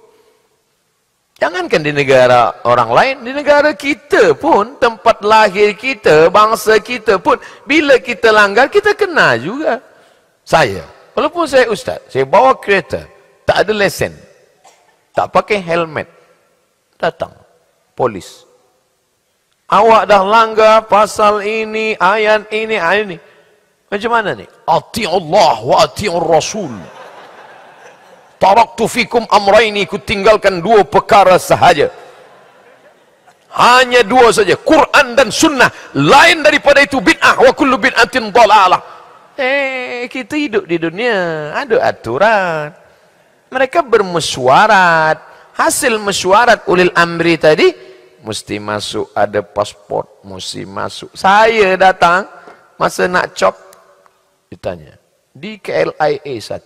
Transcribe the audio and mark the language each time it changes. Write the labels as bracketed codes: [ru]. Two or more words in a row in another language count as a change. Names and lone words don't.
[ms] Jangankan di negara orang lain, di negara kita pun, tempat lahir kita, bangsa kita pun, bila kita langgar, kita kena juga. Walaupun saya ustaz, saya bawa kereta, tak ada lesen, tak pakai helmet, datang polis. Awak dah langgar pasal ini, ayat ini, ayat ini. Macam mana ni? [ar] Ati Allah wa ati'ur Rasul. Taraktu fikum amraini, [ms] ku tinggalkan dua perkara sahaja. Hanya dua saja, Quran dan sunnah. Lain daripada itu bid'ah, [ar] wa kullu bid'atin dhalalah. [ms] Kita hidup di dunia, ada aturan. Mereka bermesyuarat. Hasil mesyuarat [ar] ulil amri [ms] tadi, mesti masuk, ada pasport, mesti masuk. Saya datang, masa nak cop, ditanya, di KLIA 1.